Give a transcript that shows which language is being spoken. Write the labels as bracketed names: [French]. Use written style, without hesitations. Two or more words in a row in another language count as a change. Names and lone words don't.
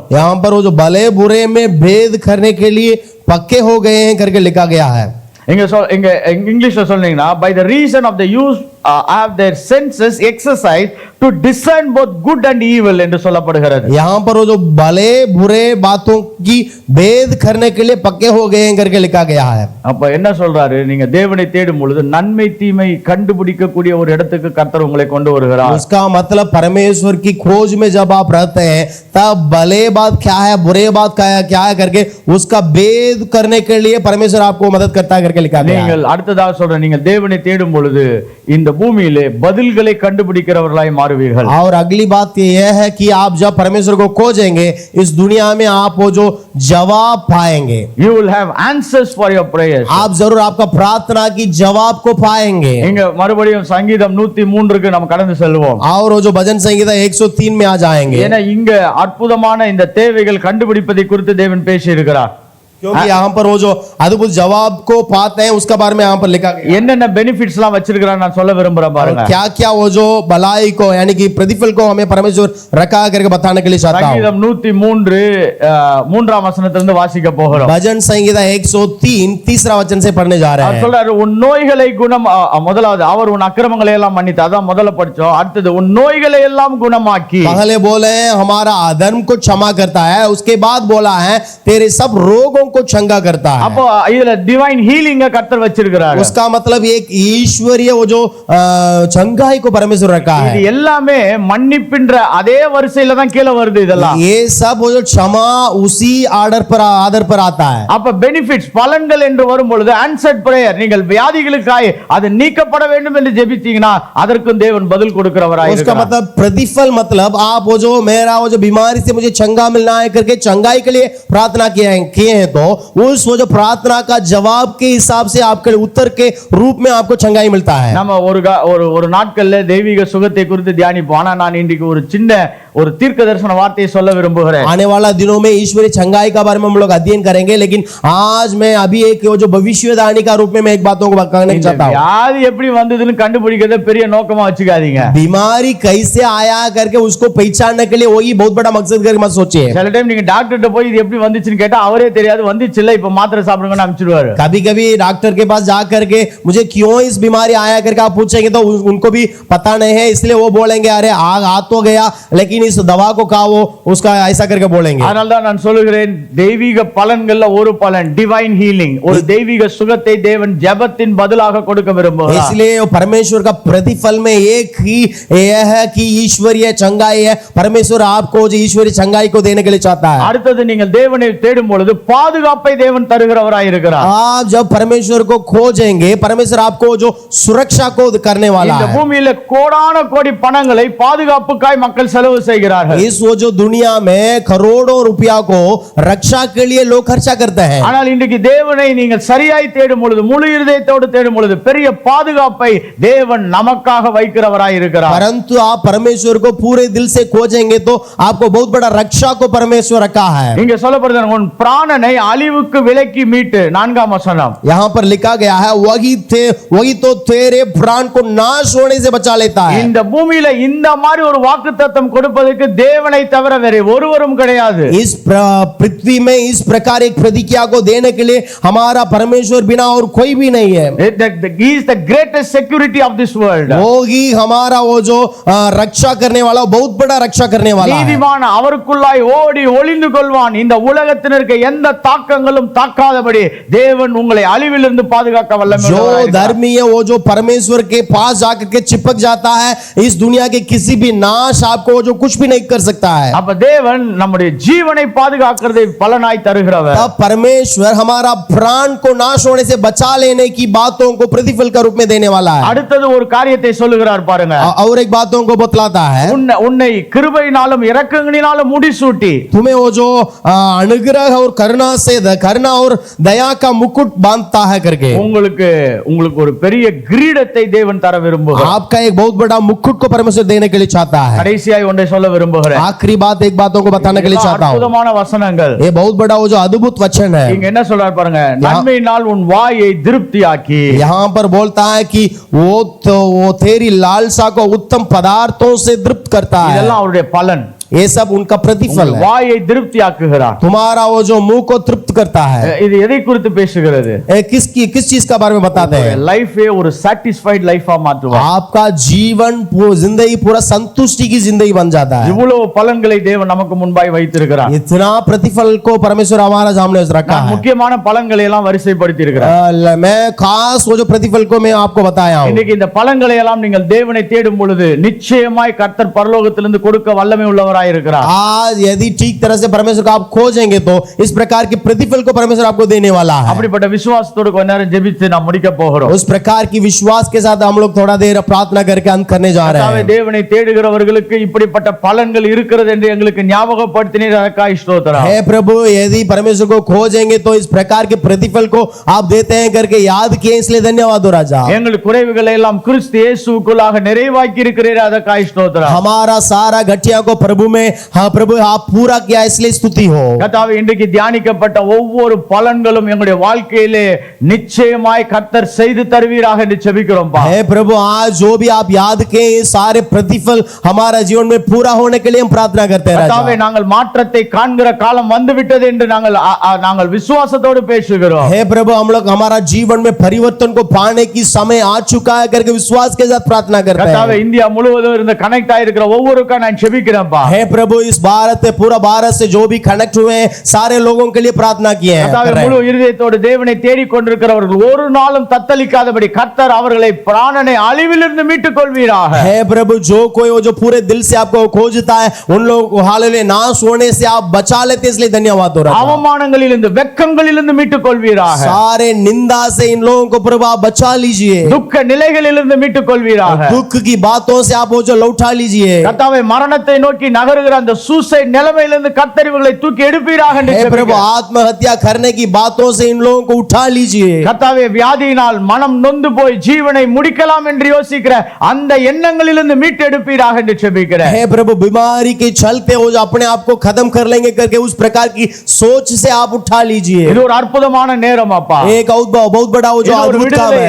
[Hindi] यहाँ पर वो जो भले बुरे में भेद करने के लिए पक्के हो गए हैं करके लिखा गया है। [Tamil] இங்க இங்கிலீஷ்ல சொன்னீங்கன்னா [English] by the reason of the use have their senses exercised to discern both good and evil [Tamil] என்று சொல்லப்படுகிறது. [Hindi] यहाँ पर वो जो भले बुरे बातों की भेद करने के लिए पक्के हो गए हैं करके लिखा गया है। [Tamil] அப்ப என்ன சொல்றாரு, நீங்க தேவனை தேடும் பொழுது நன்மை தீமை கண்டுபிடிக்க கூடிய ஒரு இடத்துக்கு கர்த்தர் உங்களை கொண்டு வருகிறார். [Hindi] उसका मतलब परमेश्वर की खोज में जब आप रहते हैं तब भले बात क्या है बुरे बात क्या है करके उसका भेद करने के लिए परमेश्वर आपको मदद करता है करके लिखा गया है। [Tamil] நீங்கள் அடுத்ததாக சொல்ற, நீங்க தேவனை தேடும் பொழுது இந்த பூமியிலே பதில்களை கண்டுபிடிக்கிறவர்களாய் மாறுவீர்கள். [Hindi] और अगली बात यह है कि आप जब परमेश्वर को खोजेंगे इस दुनिया में आप वो जो जवाब पाएंगे। [English] You will have answers for your prayers. [Hindi] आप जरूर आपका प्रार्थना की जवाब को पाएंगे। [Tamil] இங்க மறுபடியும் சங்கீதம் 103க்கு நம்ம கடந்து செல்வோம். [Hindi] और वो जो भजन संहिता 103 में आ जाएंगे, [Tamil] ஏன்னா இங்க அற்புதமான இந்த தேவைகள் கண்டுபிடிப்பதை குறித்து தேவன் பேசி இருக்கிறார். [Hindi] क्योंकि यहाँ पर वो जो अद्भुत जवाब को पाते हैं उसका बारे में यहाँ पर लिखा गया। [Tamil] என்னென்ன பெனிஃபிட்ஸ் எல்லாம் வச்சிருக்கிறார் நான் சொல்ல விரும்புறேன் பாருங்க. [Hindi] क्या क्या वो जो भलाई को यानी कि प्रतिफल को हमें परमेश्वर रखा करके बताने के लिए चाहता हूँ। [Tamil] சங்கீதம் 103 மூன்றாம் வசனத்திலிருந்து வாசிக்க போகிறோம். [Hindi] भजन संहिता 103 तीसरा वचन से पढ़ने जा रहे [Tamil] அவர் [Hindi] हैं। [Tamil] சொல்றாரு, உன் நோய்களை குணம் முதலாவது அவர் உன் அக்கிரமங்களை எல்லாம் மன்னித்து, அதான் முதல்ல படிச்சோம். அடுத்தது உன் நோய்களை எல்லாம் குணமாக்கி, [Hindi] पहले बोले हमारा अधर्म को क्षमा करता है, उसके बाद बोला है तेरे सब रोगों को चंगा करता है। [Tamil] அப்போ இதுல [English] divine healing [Tamil] கர்த்தர் வச்சிருக்கிறார். [Hindi] उसका मतलब एक ईश्वरीय वो जो चंगाई को परमेश्वर रखा है। [Tamil] இது எல்லாமே மன்னிப்பின்ற அதே வரிசையில தான் கீழ வருது. இதெல்லாம் [Hindi] ये सब वो जो क्षमा उसी आदर पर आता है। [Tamil] அப்ப பெனிஃபிட்ஸ் பலன்கள் என்று வரும் பொழுது [English] answered prayer, [Tamil] நீங்கள் வியாதிகளுக்காய் அது நீக்கப்பட வேண்டும் என்று ஜெபிச்சீங்கன்னா அதற்கும் தேவன் பதில் கொடுக்கிறவராய் [Hindi] उसका [Tamil] இருக்கிறார். [Hindi] मतलब प्रतिफल मतलब आप वो जो मेरा वो जो बीमारी से मुझे चंगा मिलना है करके चंगाई के लिए प्रार्थना किए हैं तो उस वो जो प्रार्थना का जवाब के हिसाब से आपके उत्तर के रूप में आपको चंगाई मिलता है। [Tamil] நம்ம ஒரு நாட்கள்ல தெய்வீக சுகத்தை குறித்து தியானிப்போம். ஆனா நான் இன்றைக்கு ஒரு சின்ன ஒரு தீர்க்க தரிசன வார்த்தையை சொல்ல விரும்புகிறேன். [Hindi] आने वाला दिनों में ईश्वरीय चंगाई का बारे में हम लोग अध्ययन करेंगे, लेकिन आज मैं अभी एक वो जो भविष्यवाणी का रूप में मैं एक बातों को कहना चाहता हूं। [Tamil] வியாதி எப்படி வந்ததுன்னு கண்டுபிடிக்கிறத பெரிய நோக்கமா வச்சுக்காதீங்க. [Hindi] बीमारी कैसे आया करके उसको पहचानने के लिए वही बहुत बड़ा मकसद करके मत सोचिए। [Tamil] சில டைம் நீங்க டாக்டர்ட்ட போய் இது எப்படி வந்துச்சுன்னு கேட்டா அவரே தெரியாது, வந்துச்சு இல்ல இப்ப மாத்திரை சாப்பிடுங்கன்னு அனுப்பிச்சிடுவாரு. [Hindi] कभी कभी डॉक्टर के पास जा करके मुझे क्यों इस बीमारी आया करके आप पूछेंगे तो उनको भी पता नहीं है, इसलिए वो बोलेंगे अरे आ तो गया लेकिन इस दवा को खाओ, उसका ऐसा करके बोलेंगे। [Tamil] அதனால தான் நான் சொல்லுகிறேன், தெய்வீக பலன்கள்ல ஒரு பலன் [English] divine healing, [Tamil] ஒரு தெய்வீக சுகத்தை தேவன் ஜெபத்தின் பதிலாக கொடுக்க விரும்புகிறார். [Hindi] इसलिए परमेश्वर का प्रतिफल में एक ही यह है कि ईश्वरीय चंगाई है। परमेश्वर आपको जो ईश्वरीय चंगाई को देने के लिए चाहता है। [Tamil] அடுத்தது நீங்கள் தேவனை தேடும் பொழுது பாதுகாப்பை தேவன் தருகிறவராய் இருக்கிறார். [Hindi] आप जब परमेश्वर को खोजेंगे परमेश्वर आपको जो सुरक्षा को करने वाला [Tamil] இந்த [Hindi] है। [Tamil] பூமியில கோடான கோடி பணங்களை பாதுகாப்புக்காய் மக்கள் செலவு செய்கிறார்கள். [Hindi] इस वो जो दुनिया में करोड़ों रुपया को रक्षा के लिए लोग खर्चा करते हैं। [Tamil] ஆனால் இன்றைக்கு தேவனை நீங்கள் சரியாய் தேடும் பொழுது, முழு இருதயத்தோடு தேடும் பொழுது பெரிய பாதுகாப்பை தேவன் நமக்காக வைக்கிறவராய் இருக்கிறார். [Hindi] परंतु आप परमेश्वर को पूरे दिल से खोजेंगे तो आपको बहुत बड़ा रक्षा को परमेश्वर रखा है। [Tamil] இங்க சொல்லப்படுது, உன் பிராணனை அழிவுக்கு விலக்கி மீட்டு, 4ஆம் வசனம். [Hindi] यहाँ पर लिखा गया है वही तो तेरे प्राण को नाश होने से बचा लेता है। [Tamil] இந்த பூமியில இந்த மாதிரி ஒரு வாக்குத்தத்தம் கொடுப்பதற்கு தேவனை தவிர வேறு ஒருவரும் கிடையாது. [Hindi] इस पृथ्वी में इस प्रकार एक प्रतिज्ञा को देने के लिए हमारा परमेश्वर बिना और कोई भी नहीं है। [English] He is the greatest security of this world. [Hindi] वो ही हमारा वो जो रक्षा करने वाला, बहुत बड़ा रक्षा करने वाला है। [Tamil] நீதிமான் அவருக்குள்ளாய் ஓடி ஒளிந்து கொள்வான். இந்த உலகத்தினருக்கு எந்த தாக்கங்களும் தாக்காதபடி தேவன் உங்களை அழிவிலிருந்து பாதுகாக்க வல்லமை [Hindi] जो [Tamil] உள்ளவராய் இருக்கிறார். [Hindi] धर्मी है वो जो परमेश्वर के पास जाकर के चिपक जाता है, इस दुनिया के किसी भी नाश आपको जो कुछ भी नहीं कर सकता है। [Tamil] அப்ப தேவன் நம்முடைய ஜீவனை பாதுகாக்கிறதை பலனாய் தருகிறவர். [Hindi] तब परमेश्वर हमारा प्राण को नाश होने से बचा लेने की बातों को प्रतिफल का रूप में देने वाला है। [Tamil] அடுத்தது ஒரு காரியத்தை சொல்லுகிறார் பாருங்க. [Hindi] और एक बातों को बतलाता है, [Tamil] உன்னை கிருபையினாலும் இரக்கங்களினாலும் முடிசூட்டி, [Hindi] तुम्हें वो जो अनुग्रह और करुणा से करुणा और दया का मुकुट बांधता है करके [Tamil] உங்களுக்கு உங்களுக்கு ஒரு பெரிய கிரீடத்தை தேவன் தர விரும்புகிறார். [Hindi] आपका एक बहुत बड़ा मुकुट को परमेश्वर देने के लिए चाहता है. [Tamil] கடைசியாய் ஒன்றை சொல்ல விரும்புகிறேன். [Hindi] आखिरी बात एक बातों को बताने के लिए चाहता हूं. [Tamil] அற்புதமான வசனங்கள். [Hindi] ये बहुत बड़ा वो जो अद्भुत वचन है. [Tamil] இங்க என்ன சொல்றார் பாருங்க, நன்மையினால் உன் வாயை திருப்தியாக்கி. [Hindi] यहाँ पर बोलता है कि वो तेरी लालसा को उत्तम पदार्थों से तृप्त करता है. [Tamil] இதெல்லாம் அவருடைய பலன். [Hindi] ये सब उनका प्रतिफल है. [Tamil] வாயை திருப்தியாக்குகிறார். [Hindi] तुम्हारा वो जो मुंह को तृप्त करता है. [Tamil] இது எதை குறித்து பேசுகிறது? [Hindi] किस चीज का बारे में बताते हैं? [Tamil] லைஃபே ஒரு [English] satisfied life [Tamil] மாற்றுவார். [Hindi] आपका जीवन जिंदगी पूरा संतुष्टि की जिंदगी बन जाता है. [Tamil] இவ்வளவு பலன்களை தேவன் நமக்கு முன்பாய் வைத்திருக்கிறார். [Hindi] इतना प्रतिफल को परमेश्वर हमारा सामने रखा है. [Tamil] முக்கியமான பலன்களை எல்லாம் வரிசைப்படுத்தி இருக்கிறார். [Hindi] मैं खास वो जो प्रतिफल को मैं आपको बताया हूं. [Tamil] இன்னைக்கு இந்த பலன்களை எல்லாம் நீங்கள் தேவனை தேடும் பொழுது நிச்சயமாய் கர்த்தர் பரலோகத்திலிருந்து கொடுக்க வல்லமை உள்ளவராய் இருக்கிறார். [Hindi] आज यदि ठीक तरह से परमेश्वर को आप खोजेंगे तो इस प्रकार के प्रतिफल को परमेश्वर आपको देने वाला है. [Tamil] அப்படிப்பட்ட விசுவாசத்தோடு கொஞ்ச நேரம் ஜெபித்து நாம் முடிக்க போகிறோம். [Hindi] उस प्रकार की विश्वास के साथ हम लोग थोड़ा देर प्रार्थना करके अंत करने जा रहे हैं. [Tamil] தேவனை தேடுகிறவர்களுக்கு இப்படிப்பட்ட பலன்கள் இருக்கிறது என்று எங்களுக்கு ஞாபகப்படுத்தினீர், அதற்காக ஸ்தோத்திரம். [Hindi] हे प्रभु, यदि परमेश्वर को खोजेंगे तो इस प्रकार के प्रतिफल को आप देते हैं करके याद किए, इसलिए धन्यवाद हो राजा. [Tamil] எங்கள் குறைவுகளை எல்லாம் கிறிஸ்து இயேசுவுக்குள்ளாக நிறைவாக்கி இருக்கிறீர், அதற்காக ஸ்தோத்திரம். [Hindi] हमारा सारा घटिया को प्रभु में हाँ प्रभु आप पूरा किया, इसलिए स्तुति हो. [Tamil] கர்த்தாவே, இன்றைக்கு தியானிக்கப்பட்ட ஒவ்வொரு பலன்களும் எங்களுடைய வாழ்க்கையிலே நிச்சயமாய் கர்த்தர் செய்து தருவீராக என்று ஜெபிக்கிறோம். [Hindi] हे प्रभु, आज जो भी आप याद किए ये सारे प्रतिफल हमारा जीवन में पूरा होने के लिए हम प्रार्थना करते हैं. [Tamil] கர்த்தாவே, நாங்கள் மாற்றத்தை காண்கிற காலம் வந்துவிட்டது என்று நாங்கள் விசுவாசத்தோடு பேசுகிறோம். [Hindi] हे प्रभु, हम लोग हमारा जीवन में परिवर्तन को पाने की समय आ चुका है करके विश्वास के साथ प्रार्थना करते हैं. [Tamil] கர்த்தாவே, இந்தியா முழுவதும் இருந்து கனெக்ட் ஆயிருக்கிற ஒவ்வொருவருக்கும் நான் ஜெபிக்கிறேன்ப்பா. [Hindi] हे प्रभु, इस भारत से पूरा भारत से जो भी कनेक्ट हुए हैं सारे लोगों के लिए प्रार्थना किए हैं. [Tamil] கர்த்தாவே, முழு இருதயத்தோடு தேவனை தேடிக் கொண்டிருக்கிறவர்கள் ஒரு நாளும் தத்தளிக்காதபடி கர்த்தர் அவர்களை பிராணனை அழிவிலிருந்து மீட்டுக் கொள்வீராக. [Hindi] हे प्रभु, जो कोई वो जो पूरे दिल से आपको खोजता है उन लोगों को हालेलुया नाश होने से आप बचा लेते, इसलिए धन्यवाद हो रहा है. [Tamil] அவமானங்களிலிருந்து வெட்கங்களிலிருந்து மீட்டுக் கொள்வீராக. [Hindi] सारे निंदा से इन लोगों को प्रभु आप बचा लीजिए. [Tamil] துக்க நிலைகளிலிருந்து மீட்டுக் கொள்வீராக. [Hindi] दुख की बातों से आप वो जो लौटा लीजिए. [Tamil] கர்த்தாவே, மரணத்தை நோக்கி நகருகிற அந்த சூசைட் நிலைமையிலிருந்து கர்த்தர் இவர்களை தூக்கி எடுப்பீராக என்று [Hindi] हे प्रभु, [Tamil] ஜெபிக்கிறேன். [Hindi] आत्महत्या करने की बातों से इन लोगों को उठा लीजिए. [Tamil] கர்த்தாவே, வியாதியினால் மனம் நொந்து போய் ஜீவனை முடிக்கலாம் என்று யோசிக்கிற அந்த எண்ணங்களிலிருந்து மீட்டு எடுப்பீராக என்று ஜெபிக்கிறேன். [Hindi] हे प्रभु, बीमारी के चलते वो जो अपने आप को खत्म कर लेंगे करके उस प्रकार की सोच से आप उठा लीजिए. [Tamil] இது ஒரு அற்புதமான நேரம் அப்பா. [Hindi] एक बहुत बड़ा वो जो अद्भुत काम है.